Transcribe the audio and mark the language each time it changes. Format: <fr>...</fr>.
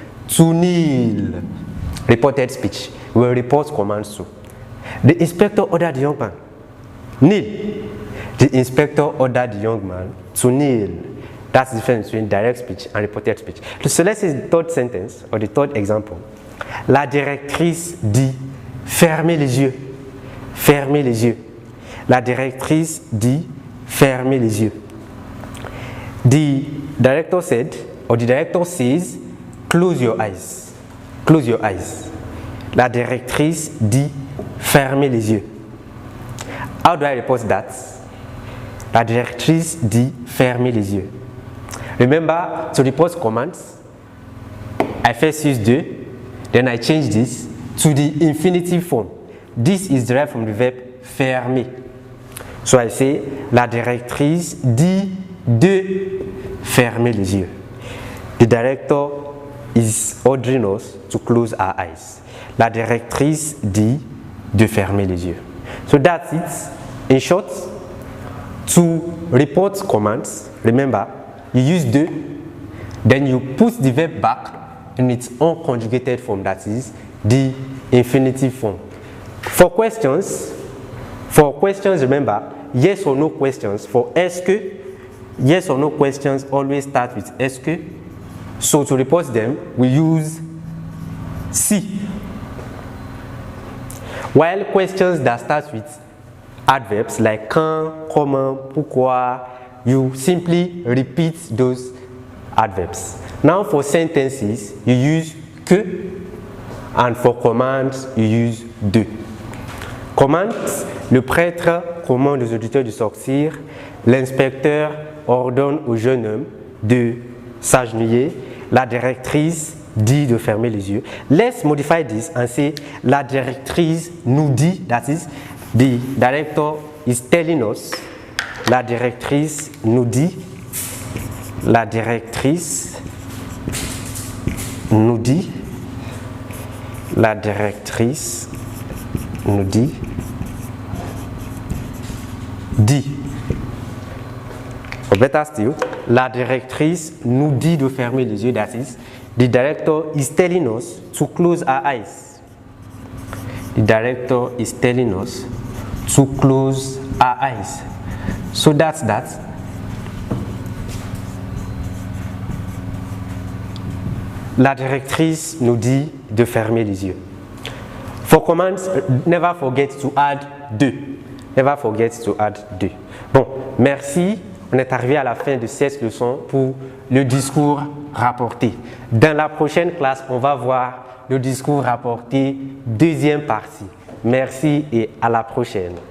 <en>To kneel. Reported speech. We will report commands too. The inspector ordered the young man. Kneel. The inspector ordered the young man to kneel. That's the difference between direct speech and reported speech. So let's say the third sentence or the third example.</en> <fr>La directrice dit fermez les yeux. Fermez les yeux. La directrice dit fermez les yeux.</fr> <en>The director said, or the director says, close your eyes. Close your eyes.</en> <fr>La directrice dit fermez les yeux.</fr> <en>How do I report that?</en> <fr>La directrice dit fermez les yeux.</fr> <en>Remember, to report commands, I first use de, then I change this to the infinitive form. This is derived from the verb fermer. So I say,</en> <fr>la directrice dit de fermer les yeux.</fr> <en>The director is ordering us to close our eyes.</en> <fr>La directrice dit de fermer les yeux.</fr> <en>So that's it. In short, to report commands, remember, you use de, then you put the verb back in its unconjugated form, that is the infinitive form. For questions, remember, yes or no questions. For est-ce que, yes or no questions always start with est-ce que. So to report them, we use si. While questions that start with adverbs like quand, comment, pourquoi, you simply repeat those adverbs. Now for sentences, you use que, and for commands, you use de.</en> <fr>Commands, le prêtre commande aux auditeurs de sortir, l'inspecteur ordonne au jeune homme de s'agenouiller, la directrice dit de fermer les yeux.</fr> <en>Let's modify this and say</en> <fr>la directrice nous dit,</fr> <en>that is, the director is telling us,</en> <fr>la directrice nous dit, la directrice nous dit, la directrice nous dit, dit.</fr> <en>Or better still,</en> <fr>la directrice nous dit de fermer les yeux,</fr> <en>that is, the director is telling us to close our eyes. The director is telling us to close our eyes. So that's that.</en> <fr>La directrice nous dit de fermer les yeux.</fr> <en>For commands, never forget to add de. Never forget to add de.</en> <fr>Bon, merci. On est arrivé à la fin de cette leçon pour le discours rapporté. Dans la prochaine classe, on va voir le discours rapporté, deuxième partie. Merci et à la prochaine.</fr>